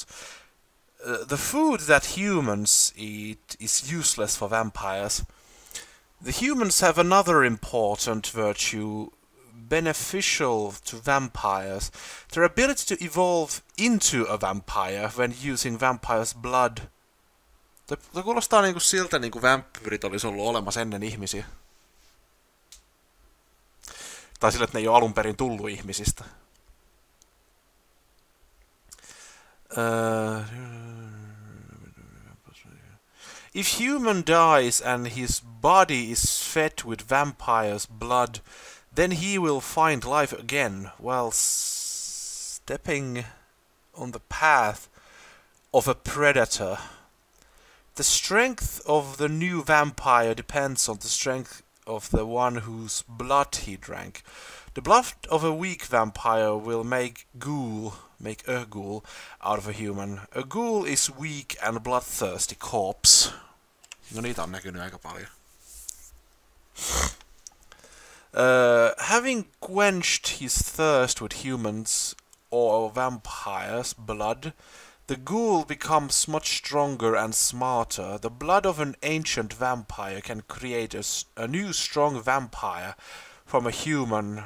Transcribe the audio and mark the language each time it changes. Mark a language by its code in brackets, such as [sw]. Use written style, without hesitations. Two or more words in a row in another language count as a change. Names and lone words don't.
[en] The food that humans eat is useless for vampires. The humans have another important virtue beneficial to vampires. Their ability to evolve into a vampire when using vampire's blood. [fi] Tämä kuulostaa niinku siltä, niinku vampyyrit olisi ollut olemassa ennen ihmisiä. Tai sillä, että ne ei ole alun perin tullut ihmisistä. [en] If human dies and his body is fed with vampire's blood, then he will find life again while stepping on the path of a predator. The strength of the new vampire depends on the strength of the one whose blood he drank. The blood of a weak vampire will make a ghoul out of a human. A ghoul is weak and bloodthirsty corpse. [fi] No niitä on näkynyt aika paljon. [en] Having quenched his thirst with humans or vampires' blood, the ghoul becomes much stronger and smarter. The blood of an ancient vampire can create a new strong vampire from a human.